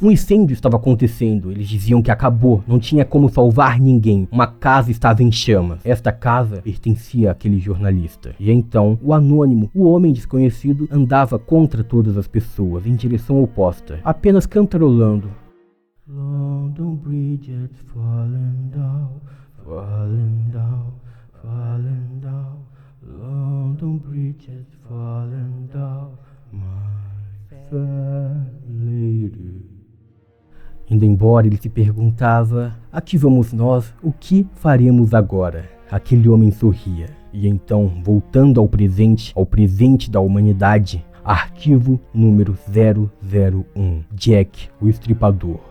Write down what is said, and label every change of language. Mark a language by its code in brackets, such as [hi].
[pt] Um incêndio estava acontecendo, eles diziam que acabou, não tinha como salvar ninguém. Uma casa estava em chamas. Esta casa pertencia àquele jornalista. E então, o anônimo, o homem desconhecido, andava contra todas as pessoas, em direção oposta, apenas cantarolando. [en] London Bridge is falling down, falling down, falling down. London Bridge is falling down, my fair lady. [pt] Indo embora, ele se perguntava: aqui vamos nós, o que faremos agora? Aquele homem sorria. E então, voltando ao presente da humanidade, arquivo número 001, Jack, o Estripador.